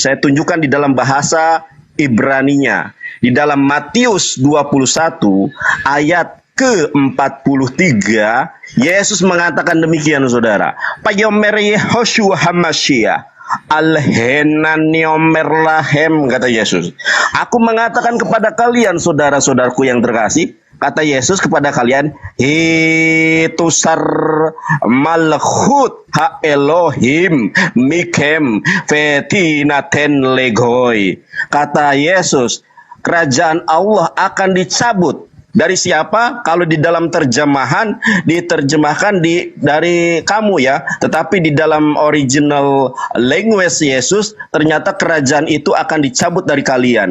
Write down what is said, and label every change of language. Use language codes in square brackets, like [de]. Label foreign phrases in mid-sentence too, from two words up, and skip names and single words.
[id] Saya tunjukkan di dalam bahasa Ibraninya. Di dalam Matius 21 ayat ke-43, Yesus mengatakan demikian, saudara. [he] ויאמר יהושע המשיח אליהם אני אומר להם, [id] kata Yesus. Aku mengatakan kepada kalian, saudara-saudaraku yang terkasih, kata Yesus kepada kalian, [he] תוסר מלכות האלהים מכם ותנתן לגוי. [id] Kata Yesus, kerajaan Allah akan dicabut. Dari siapa? Kalau di dalam terjemahan diterjemahkan dari kamu ya, tetapi di dalam [en] original language [id] Yesus ternyata kerajaan itu akan dicabut dari kalian.